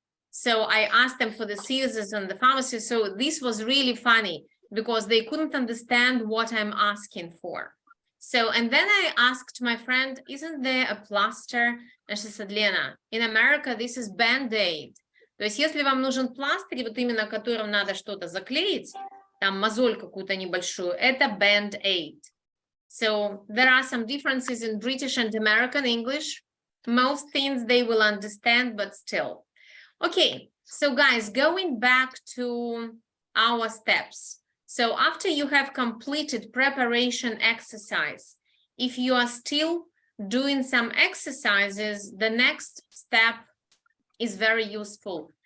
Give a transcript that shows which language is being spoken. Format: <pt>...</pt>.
<en>So I asked them for the scissors in the pharmacy. So this was really funny because they couldn't understand what I'm asking for. So, and then I asked my friend, isn't there a plaster? And she said, Lena, in America, this is Band-Aid.</en> <ru>То есть, если вам нужен пластырь, вот именно которым надо что-то заклеить, там мозоль какую-то небольшую, это Band-Aid.</ru> <en>So there are some differences in British and American English. Most things they will understand, but still. Okay, so guys, going back to our steps. So after you have completed preparation exercise, if you are still doing some exercises, the next step is very useful.</en>